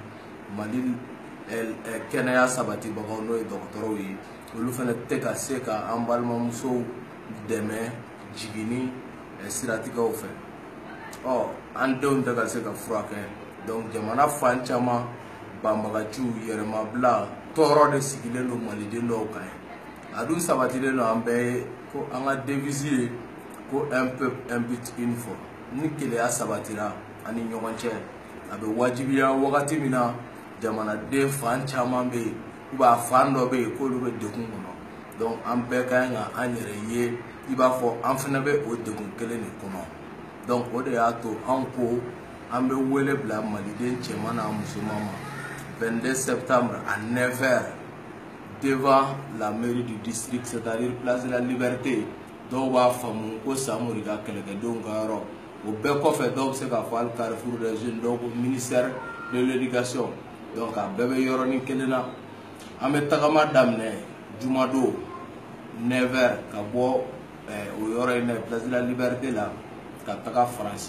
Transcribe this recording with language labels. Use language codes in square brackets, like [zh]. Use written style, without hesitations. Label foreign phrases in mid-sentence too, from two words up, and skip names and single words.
[bm] Mali kɛnɛya sabatibagaw n'o ye dɔgɔtɔrɔw ye olu fana tɛ ka se ka an balimamusow dɛmɛ jiginni siratigɛw fɛ. An denw tɛ ka se ka furakɛ donc jamana fan caman banbagaciw yɛrɛmabila tɔɔrɔ de sigilen don maliden dɔw kan. A dun sabatilen don an bɛɛ ye ko an ka devise ye ko [fr] un peuple un but une foi. [bm] Ni keleya sabatira ani ɲɔgɔn cɛ a bɛ wajibiya wagati min na jamanaden fan caman bɛ yen [fr] ou bien [bm] a fan dɔ bɛ yen k'olu bɛ degun kɔnɔ donc an bɛɛ ka kan ka an yɛrɛ ye i b'a fɔ an fana bɛ o degun kelen de kɔnɔ. Donc o de y'a to an ko an bɛ wele bila maliden cɛman n'a musoman ma [fr] 22 septembre à 9h devant la mairie du district, c'est-à-dire place de la Liberté. [bm] Dɔw b'a faamu ko Samori ka kɛlɛkɛdenw ka yɔrɔ o bɛɛ kɔfɛ dɔw bɛ se k'a fɔ hali Carrefour des Jeunes dɔw ko [fr] ministère de l'éducation [bm] donc a bɛɛ bɛ yɔrɔnin kelen na. An bɛ tagama daminɛ jumadon 9h ka bɔ o yɔrɔ in na place de la Liberté la ka taga Faransi